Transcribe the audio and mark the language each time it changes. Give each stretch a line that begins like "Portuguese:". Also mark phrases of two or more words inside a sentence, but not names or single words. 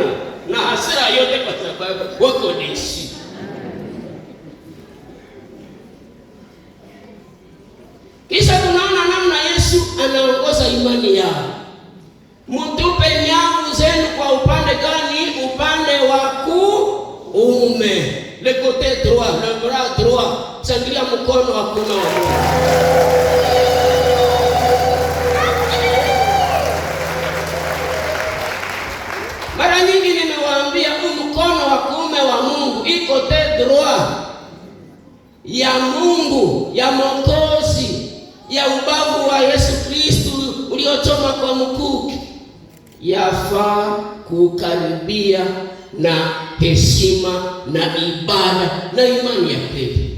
Swahili: Na hasira yote kwa sababu wako deshi. Kisha tunaona namna Yesu anaongoza imani yao. Mtupe nyavu zenu kwa upande gani? Upande wa kuume.
French: Le côté droit, le bras droit.
Swahili: Shangilia mkono wa kuume wa Mungu. Mara nyingi nimewaambia mkono wa kuume wa Mungu iko
French: côté droit
Swahili: ya Mungu, ya Mwokozi, ya ubavu wa Yesu Kristo uliochoma kwa mkuki. Yafaa kukaribia na heshima na ibada na imani ya kweli.